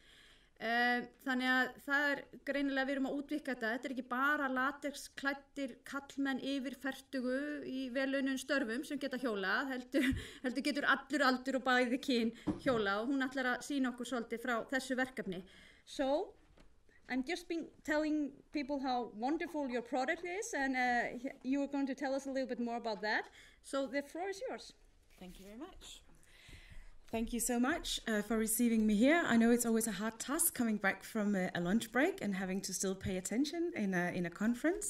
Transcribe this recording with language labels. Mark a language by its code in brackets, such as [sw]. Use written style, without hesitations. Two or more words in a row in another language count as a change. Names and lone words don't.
[is] Þannig að það greinilega við erum að útvíkka þetta ekki bara latexklæddir kallmenn yfir fertugu í vellaunum störfum sem geta hjólað, heldur getur allur aldur og bæði kyn hjólað og hún ætlar að sýna okkur svolítið frá þessu verkefni. [en] So, I'm just been telling people how wonderful your product is and you are going to tell us a little bit more about that. So the floor is yours. Thank you very much. Thank you so much for receiving me here. I know it's always a hard task coming back from a lunch break and having to still pay attention in a conference.